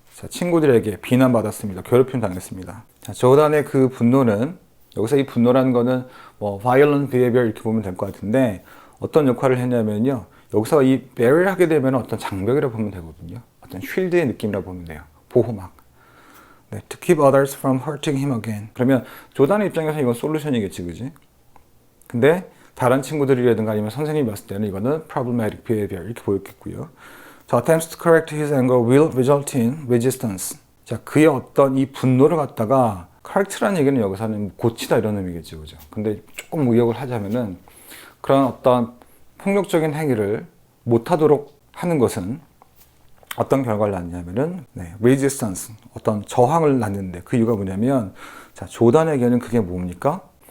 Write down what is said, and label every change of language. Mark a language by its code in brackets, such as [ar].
[ko] 자, 친구들에게 비난받았습니다. 괴롭힘 당했습니다. 자, 조단의 그 분노는, 여기서 이 분노라는 거는 뭐 violent behavior 이렇게 보면 될 것 같은데, 어떤 역할을 했냐면요, 여기서 이 barrier 하게 되면 어떤 장벽이라고 보면 되거든요. 어떤 쉴드의 느낌이라고 보면 돼요. 보호막. [en] 네, to keep others from hurting him again. [ko] 그러면 조단의 입장에서 이건 솔루션이겠지, 그지? 근데 다른 친구들이라든가 아니면 선생님이 봤을 때는 이거는 problematic behavior 이렇게 보였겠고요. [en] 자, attempts to correct his anger will result in resistance. [ko] 자, 그의 어떤 이 분노를 갖다가 correct라는 얘기는 여기서는 고치다 이런 의미겠죠, 그죠? 근데 조금 의역을 하자면은 그런 어떤 폭력적인 행위를 못하도록 하는 것은 어떤 결과를 낳느냐면은 resistance, 어떤 저항을 낳는데 그 이유가 뭐냐면, 자, 조단에게는 그게 뭡니까?